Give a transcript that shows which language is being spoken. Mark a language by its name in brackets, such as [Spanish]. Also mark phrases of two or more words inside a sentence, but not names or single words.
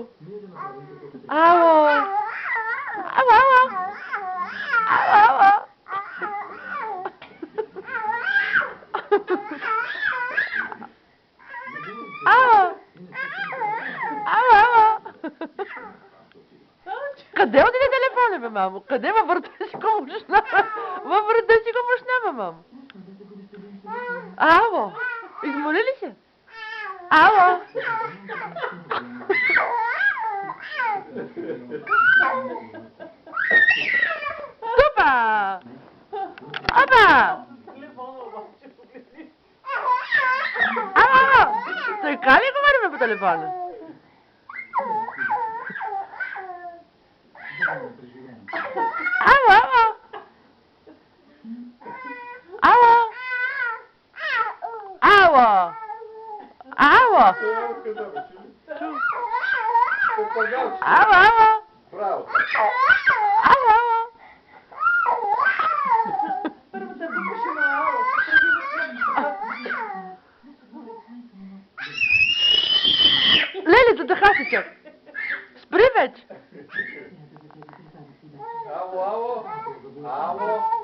[Bulgarian] Ало. Ало, ало. Ало, ало. Ало. Ало, ало. Къде отиде телефона, бе, мамо? Къде във врата си го мушна? Във врата си го мушна, бе, мамо. Ало. Измоли ли се? Ало. Опа! Опа! Ало! Така ли говорим по телефона? Ало, ало! Ало! Ало! Ало! Ало, ало! Браво! Ало, ало! Първо да викаше на ало. Лелето, да хасича! Спри вече! Ало, ало! Ало!